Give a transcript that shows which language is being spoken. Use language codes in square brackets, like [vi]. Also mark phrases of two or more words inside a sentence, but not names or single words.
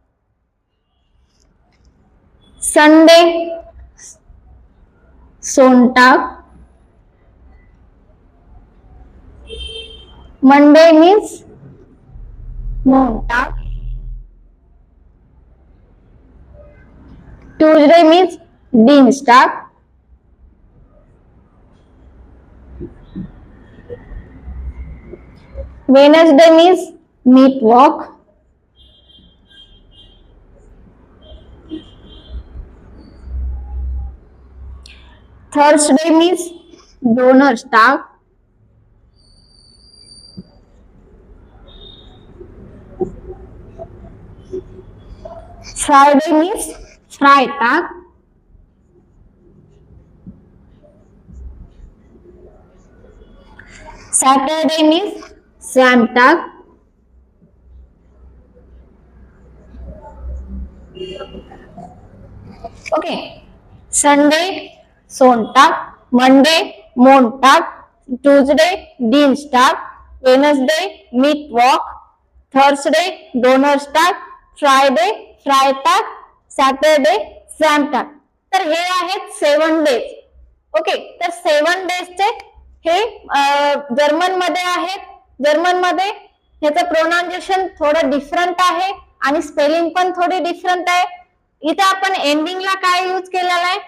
[en] Sunday सोमवार, Monday means Montag, Tuesday means Dienstag, Wednesday means Mittwoch, Thursday means Donnerstag, Friday means Freitag, Saturday means Samstag, okay, Sunday Sonntag, Monday Montag, Tuesday Dienstag, Wednesday Mittwoch, Thursday Donnerstag, Friday Freitag, Saturday Samstag। [mr] तर हे आहेत 7 डेज। ओके, तर 7 डेजचे हे जर्मन मध्ये आहेत। जर्मन मध्ये ह्याचं प्रोनाउन्सिएशन थोडं डिफरंट आहे आणि स्पेलिंग पण थोडी डिफरंट आहे। इथे आपण एंडिंगला काय यूज केलेला आहे?